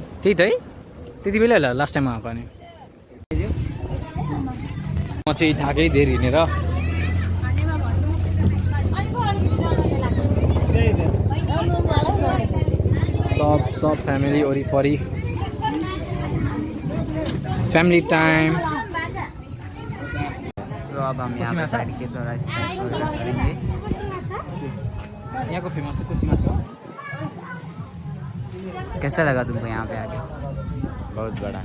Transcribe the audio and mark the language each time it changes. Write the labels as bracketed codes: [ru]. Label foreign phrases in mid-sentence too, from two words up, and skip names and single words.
[ne] त्यही त है, त्यति बेला होला [en] last time [ne] आएको नि। म चाहिँ ढाकै धेरै हिँडेर सब फ्यामिली वरिपरि [en] family time. [hi] तो अब हम यहाँ पे बैठ के थोड़ा स्नैक्स वगैरह करेंगे। [ne] यहाँको फेमस कोसी माछा हो। [hi] कैसा लगा तुमको यहाँ पे आके? बहुत बड़ा।